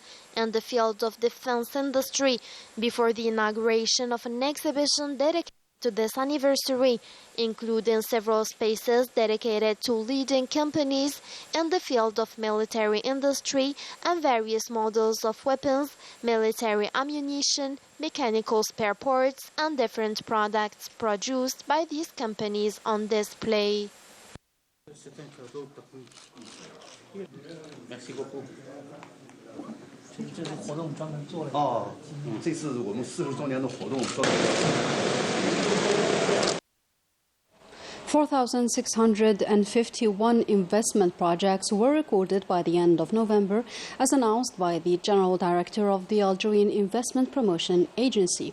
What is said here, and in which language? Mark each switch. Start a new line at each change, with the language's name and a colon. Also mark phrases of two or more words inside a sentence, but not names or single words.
English: and the field of defense industry before the inauguration of an exhibition dedicated to this anniversary, including several spaces dedicated to leading companies in the field of military industry and various models of weapons, military ammunition, mechanical spare parts, and different products produced by these companies on display.
French: Merci beaucoup.
Chinese: 这是活动专门做的。这次我们40周年的活动专门。
English: 4,651 investment projects were recorded by the end of November, as announced by the General Director of the Algerian Investment Promotion Agency.